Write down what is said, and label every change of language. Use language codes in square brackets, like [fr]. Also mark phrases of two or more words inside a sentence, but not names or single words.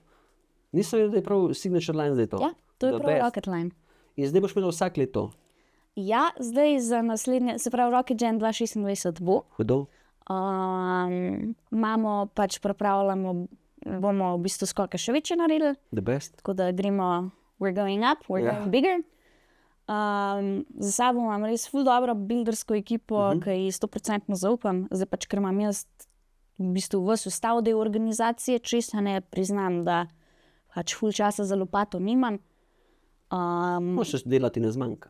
[sl] Nisem vedel, da je prav [en] signature line [sl] zdaj to. Ja, to je prav Rocket Line. In zdaj boš imela vsak let to? Ja, zdaj za naslednje, se pravi Rocket Jam 2026 bo. Hudo. Imamo pač pripravljamo, bomo v bistvu skoke še večje naredili, [en] The best. [sl] tako da gremo, [en] we're going up, we're going bigger. [sl] Za sabo imam res ful dobro buildersko ekipo, ki ji 100% zaupam. Zdaj pač, ker imam jaz v bistvu ves ostal del organizacije, česa ne priznam, da pač ful časa za lopato nimam. Možeš delati ne zmanjka.